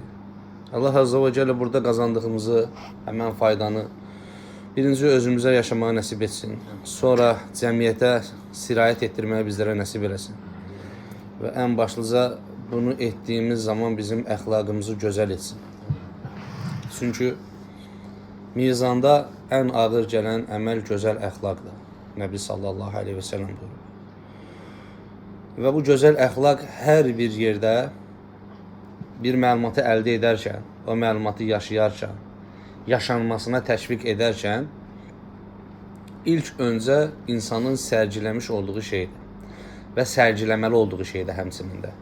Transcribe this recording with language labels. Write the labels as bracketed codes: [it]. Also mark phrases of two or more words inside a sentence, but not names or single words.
[tr] Allah Azze ve Celle burada kazandığımızı, hemen faydanı birinci özümüze yaşamağı nasip etsin. [az] Sonra cəmiyyətə sirayət etdirməyi bizlere nasip eləsin. [tr] Ve en başlıca bunu ettiğimiz zaman [az] bizim əxlaqımızı gözəl etsin. Çünkü mizanda en ağır gələn əməl gözəl əxlaqdır. Nəbi [ar] sallallahu aleyhi ve sellem [az] buyurur. Və bu gözəl əxlaq hər bir yerdə bir məlumatı əldə edərkən, o məlumatı yaşayarkən, yaşanmasına təşviq edərkən ilk öncə insanın sərgiləmiş olduğu şeydir və sərgiləməli olduğu şeydir həmçinin də.